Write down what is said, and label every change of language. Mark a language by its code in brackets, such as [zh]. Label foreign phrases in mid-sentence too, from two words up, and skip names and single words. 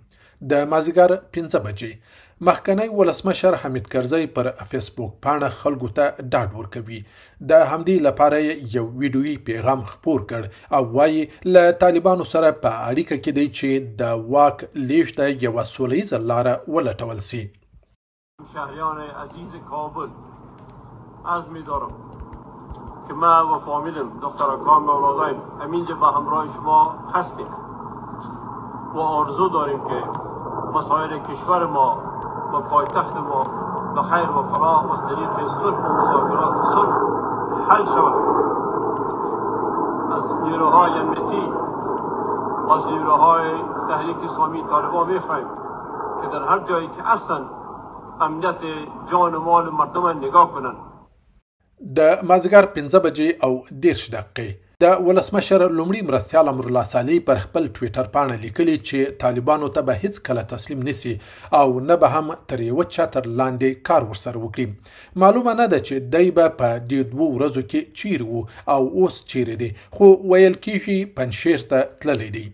[ps] د مازدیګر 5 بجې مخکنی ولسمشر حمید کرزی پر فیسبوک پاڼه خلکو ته ډاډ ورکوي. د همدې لپاره یو ویډیویي پیغام خپور کړ او وایي له طالبانو سره په اړیکه کې دی چې د واک لیږد ته یوه سولیزه لاره ولټول سي. [fa] شهریان عزیز کابل عزم دارم که من و فامیلم دخترکان و اولادایم همینجا به همراه شما هستیم و آرزو داریم که مسائل کشور ما و پایتخت ما به خیر و فلاح و از طریق صلح و مذاکرات صلح حل شود. از نیروهای امنیتی و از نیروهای تحریک اسلامی طالبان میخواهیم که در هر جایی که هستند امنیت جان و مال مردم نگاه کنند. [ps] د مازدیګر 15 بجې او 10 دقیقې د ولسمشر لومړي مرستیال امرالله صالح پر خپل ټویټر پاڼه لیکلي چې طالبانو ته به هیڅ کله تسلیم نسی او نه به هم تر یوه چتر لاندې کار ورسره وکړي. معلومه نه ده چې دی به په دې 2 ورځو کې چیرې و او اوس چیرې دی، خو ویل کیږي پنجشیر ته تللی دی.